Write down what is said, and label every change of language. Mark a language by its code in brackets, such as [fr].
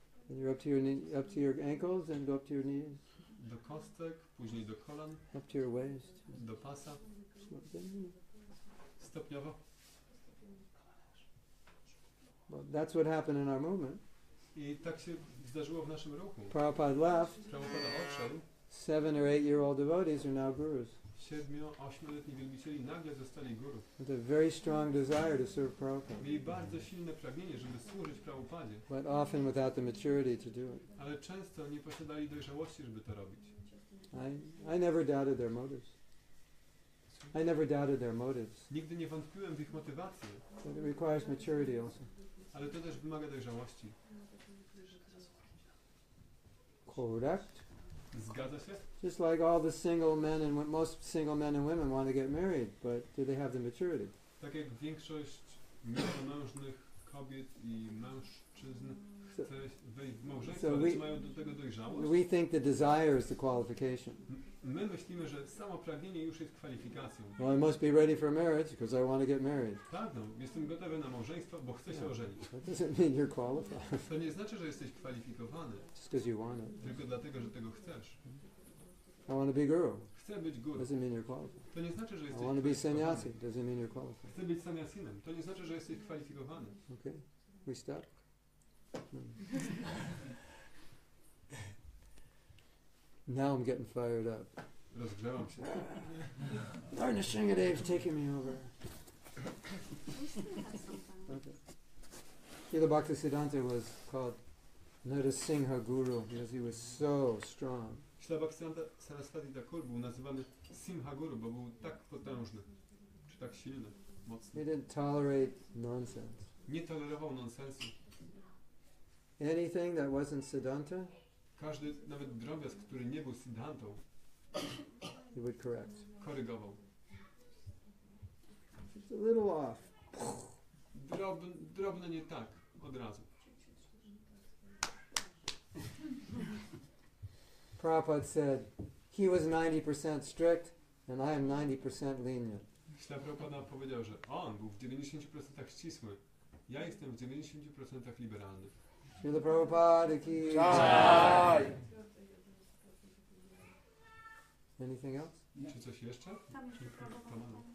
[en] and you're up to your ankles, and go up to your knees, [pl] do kostek, później do kolan, [en] up to your waist. [pl] do pasa, [en] Then, [pl] stopniowo. [en] well, that's what happened in our movement. [pl] I tak się zdarzyło w naszym ruchu. [en] Prabhupada left. [pl] Prabhupada odszedł, [en] 7 or 8-year-old devotees are now gurus [pl] 7-8-letni wielbicieli nagle zostali guru. [en] with a very strong desire to serve Prabhupada, [pl] Mieli bardzo silne pragnienie, żeby służyć Prabhupadzie, [en] but often without the maturity to do it. [pl] ale często nie posiadali dojrzałości, żeby to robić. [en] I never doubted their motives. I never doubted their motives. [pl] Nigdy nie wątpiłem w ich motywację, [en] But it requires maturity also. [pl] ale to też wymaga dojrzałości. [en] Correct? [pl] Zgadza się? [en] Just like all the single men and most single men and women want to get married, but do they have the maturity? [pl] Tak jak większość niezamężnych kobiet i mężczyzn chce wejść w małżeństwo, ale [en] we- [pl] czy mają do tego dojrzałość? [en] We think the desire is the qualification. [pl] My myślimy, że samo pragnienie już jest kwalifikacją. [en] Well, I must be ready for marriage because I want to get married. [pl] Tak, no, jestem gotowy na małżeństwo, bo chcę się ożenić. [en] That doesn't mean you're qualified [pl] To nie znaczy, że jesteś kwalifikowany, [en] just because you want it. [pl] tylko dlatego, że tego chcesz. [en] I want to be guru. [pl] Chcę być guru. [en] Doesn't mean you're qualified. [pl] To nie znaczy, że [en] I [pl] jesteś [en] want to be [pl] kwalifikowany. [en] sannyasi. Doesn't mean you're qualified. [pl] Chcę być saniasinem. To nie znaczy, że jesteś kwalifikowany. [en] Okay, we stop. Now I'm getting fired up. [pl] Rozgrzewam się. [en] Nrsingh Dev's taking me over. We still have some time. Okay. Srila Bhaktisiddhanta was called Nrsingh Guru because he was so strong. [pl] Śla Bhaktisiddhanta Saraswati Thakur był nazywany Simha Guru, bo był tak potężny, czy tak silny, mocny. [en] He didn't tolerate nonsense. [pl] Nie tolerował nonsensu. [en] Anything that wasn't Siddhanta, [pl] Każdy, nawet drobiazg, który nie był siddhantą, [en] he would correct. [pl] korygował. [en] It's a little off. [pl] Drobne nie tak, od razu. [en] Prabhupada said, he was 90% strict and I am 90% lenient. [pl] Śla Prabhupada powiedział, że on był w 90% ścisły. Ja jestem w 90% liberalny. [hi] Srila Prabhupada ki Jai. [en] Anything else? [pl] Czy coś jeszcze? Tam jeszcze próbowałam.